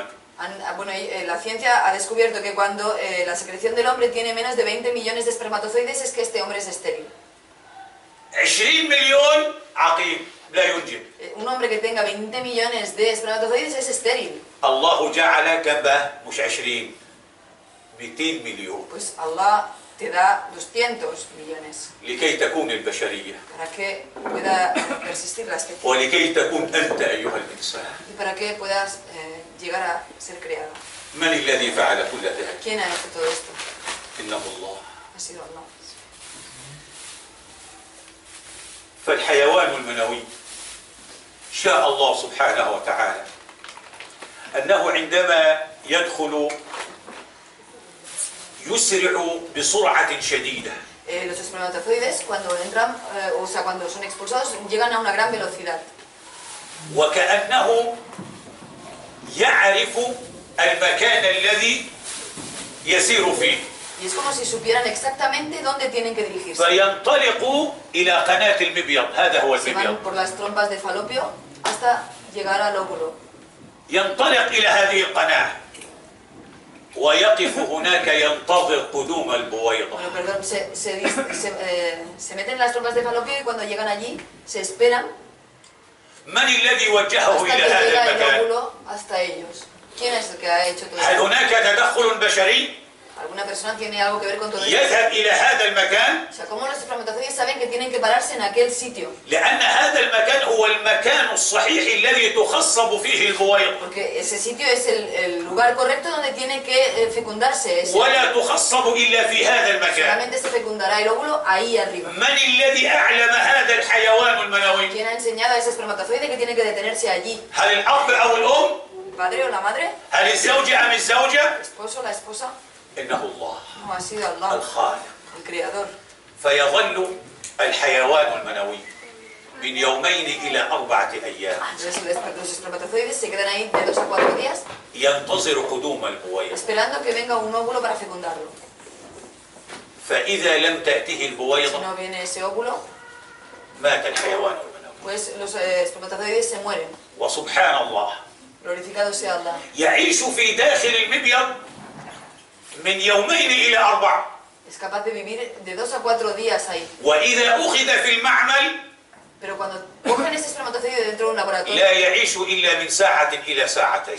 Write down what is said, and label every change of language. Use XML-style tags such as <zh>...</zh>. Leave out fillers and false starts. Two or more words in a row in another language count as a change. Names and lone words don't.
<es>la ciencia ha descubierto que cuando la secreción del hombre tiene menos de 20 millones de espermatozoides es que este hombre es estéril.</es> <ar>20 مليون عقيم لا ينجب.</ar> <es>Un hombre que tenga 20 millones de espermatozoides es estéril.</es> <ar>الله جعل كم مش 20 200 مليون</ar> <es>Pues Allah te da 200 millones</es> <ar>لكي تكون البشرية</ar> <es>para que pueda persistir la especie</es> <ar>ولكي تكون أنت أيها الإنسان.</ar> <es>y para que puedas llegar a ser creado.</es> <ar>من الذي فعل كل ذلك؟</ar> <es>¿Quién ha hecho todo esto?</es> <ar>إنه الله.</ar> <es>Ha sido Allah.</es> <ar>فالحيوان المنوي شاء الله سبحانه وتعالى أنه عندما يدخل يسرع بسرعة شديدة.</ar> <es>Los espermatozoides cuando entran, cuando son expulsados, llegan a una gran velocidad.</es> <ar>وكأنه يعرف المكان الذي يسير فيه.</ar> <es>Y es como si supieran exactamente dónde tienen que dirigirse.</es> <ar>فينطلق إلى قناة المبيض. هذا هو</ar> <es>Se van</es> <ar>المبيض.</ar> <es>por las trompas de falopio hasta llegar al óvulo.</es> <ar>ينطلق إلى هذه القناة ويقف هناك ينتظر قدوم البويضة.</ar> <es>Bueno, perdón, se meten en las trompas de falopio y cuando llegan allí se esperan</es> <ar>من الذي وجهه</ar> <es>hasta</es> <ar>إلى</ar> <es>que</es> <ar>هذا</ar> <es>llega el</es> <ar>المكان؟</ar> <es>óvulo hasta ellos. ¿Quién es el que ha hecho todo</es> <ar>هل</ar> <es>esto?</es> <ar>هناك تدخل بشري</ar> <es>¿Alguna persona tiene algo que ver con todo esto?</es> <ar>يذهب إلى هذا المكان؟</ar> <es>O sea, ¿cómo los espermatozoides saben que tienen que pararse en aquel sitio?</es> <ar>لأن هذا المكان هو المكان الصحيح الذي تخصب فيه البويضة.</ar> <es>Porque ese sitio es el lugar correcto donde tiene que fecundarse.</es> <ar>ولا تخصب إلا في هذا المكان.</ar> <es>Solamente se fecundará el óvulo ahí arriba.</es> <ar>من الذي أعلم هذا الحيوان المنوي؟</ar> <es>¿Quién ha enseñado a ese espermatozoide que tiene que detenerse allí?</es> <ar>هل الأب أو الأم؟</ar> <es>¿El padre o la madre?</es> <ar>هل الزوجة أم الزوجة؟</ar> <es>¿El esposo o la esposa?</es> <ar>إنه الله</ar> <es>No, ha sido Allah,</es> <ar>الخالق</ar> <es>el creador.</es> <ar>فيظل الحيوان المنوي من يومين إلى 4 أيام</ar> <es>Entonces los espermatozoides se quedan ahí de 2 a 4 días</es> <ar>ينتظر قدوم البويضة.</ar> <es>esperando que venga un óvulo para fecundarlo.</es> <ar>فإذا لم تأته</ar> <es>Si</es> <ar>البويضة</ar> <es>no viene ese óvulo,</es> <ar>مات الحيوان المنوي.</ar> <es>pues los espermatozoides se mueren.</es> <ar>وسبحان الله</ar> <es>Glorificado sea Allah.</es> <ar>يعيش في داخل المبيض من يومين إلى 4.</ar> <es>Es capaz de vivir de 2 a 4 días ahí.</es> <ar>وإذا أخذ في المعمل</ar> <es>Pero cuando cogen ese espermatozoide dentro de un laboratorio,</es> <ar>لا يعيش إلا من ساعة إلى ساعتين.</ar>